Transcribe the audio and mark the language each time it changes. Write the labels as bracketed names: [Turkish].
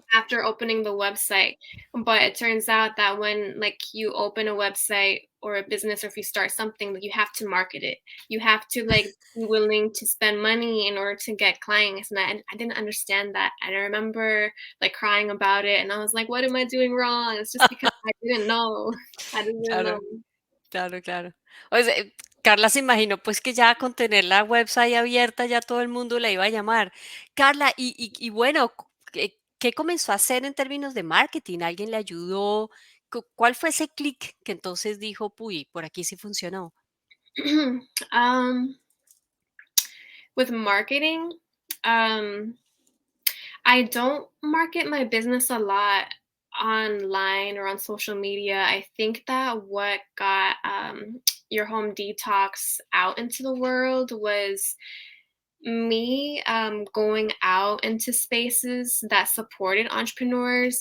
[English] after opening the website. But it turns out that when like you open a website or a business, or if you start something, like you have to market it. You have to like be willing to spend money in order to get clients. And I didn't understand that. And I remember like crying about it. And I was like, what am I doing wrong? It's just because I didn't know. I didn't know. [Spanish] claro. Claro, claro. O sea, Carla se imaginó pues que ya con tener la website abierta ya todo el mundo la iba a llamar. Carla, y bueno, ¿qué comenzó a hacer en términos de marketing? ¿Alguien le ayudó? ¿Cuál fue ese clic que entonces dijo, uy, por aquí sí funcionó? [English] um, with marketing, um, I don't market my business a lot online or on social media. I think that what got your home detox out into the world was me going out into spaces that supported entrepreneurs.